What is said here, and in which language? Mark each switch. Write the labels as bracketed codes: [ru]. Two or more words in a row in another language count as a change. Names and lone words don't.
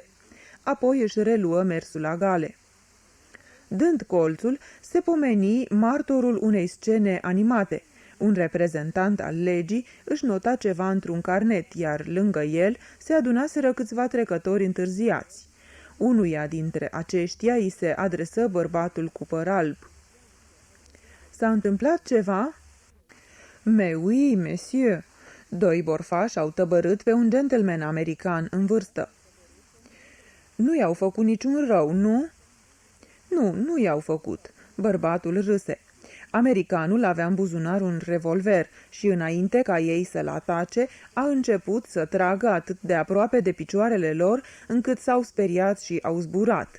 [ro] Apoi își reluă mersul agale. Dând colțul, se pomeni martorul unei scene animate. Un reprezentant al legii își nota ceva într-un carnet, iar lângă el se adunaseră câțiva trecători întârziați. Unuia dintre aceștia îi se adresă bărbatul cu păr alb. S-a întâmplat ceva?" [fr] Mais oui, monsieur." [ro] Doi borfași au tăbărât pe un gentleman american în vârstă. Nu i-au făcut niciun rău, nu?" Nu i-au făcut." Bărbatul râse. Americanul avea în buzunar un revolver și, înainte ca ei să-l atace, a început să tragă atât de aproape de picioarele lor, încât s-au speriat și au zburat.